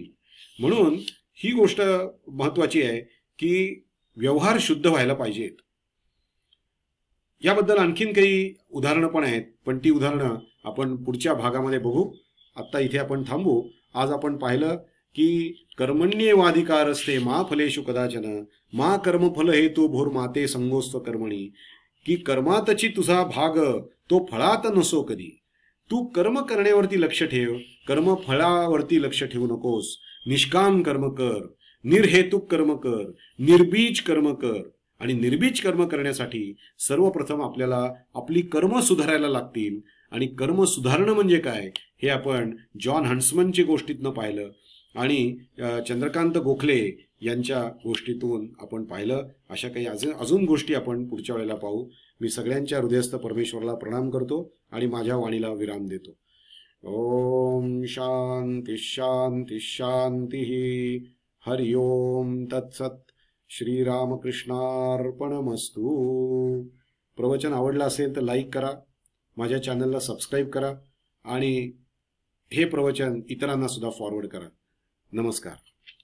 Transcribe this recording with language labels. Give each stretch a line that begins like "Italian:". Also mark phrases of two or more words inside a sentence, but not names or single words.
Marathi: म्हणून ही गोष्ट महत्वाची आहे की व्यवहार शुद्ध व्हायला पाहिजेत. याबद्दल आणखीन काही उदाहरणं पण आहेत, पण ती उदाहरणं आपण पुढच्या भागामध्ये बघू. आत्ता इथे आपण थांबू. आज आपण पाहिलं की
Sanskrit: कर्मण्येवाधिकारस्ते मा फलेषु कदाचन मा कर्मफल हेतु भूर्माते संगोस्त्व कर्मणी,
Marathi: की कर्मातची तुझा भाग तो फळात नसो कधी. तू कर्म करण्यावरती लक्ष ठेव, कर्म फळावरती लक्ष ठेवू नकोस. निष्काम कर्म कर, निर्हेतुक कर्म कर, निर्बीज कर्म कर. आणि निर्बीज कर्म करण्यासाठी सर्वप्रथम आपल्याला आपली कर्म सुधारायला लागतील. आणि कर्म सुधारणं म्हणजे काय हे आपण जॉन हंट्समनच्या गोष्टीतनं पाहिलं आणि चंद्रकांत गोखले यांच्या गोष्टीतून आपण पाहिलं. अशा काही अजून गोष्टी आपण पुढच्या वेळेला पाहू. मी सगळ्यांच्या हृदयस्थ परमेश्वराला प्रणाम करतो आणि माझ्या वाणीला विराम देतो.
Sanskrit: ओम शांती शांती शांती. हरि ओम तत्सत. श्रीरामकृष्णार्पणमस्तु.
Marathi: प्रवचन आवडलं असेल तर लाईक करा, माझ्या चॅनलला सबस्क्राईब करा आणि हे प्रवचन इतरांना सुद्धा फॉरवर्ड करा. नमस्कार.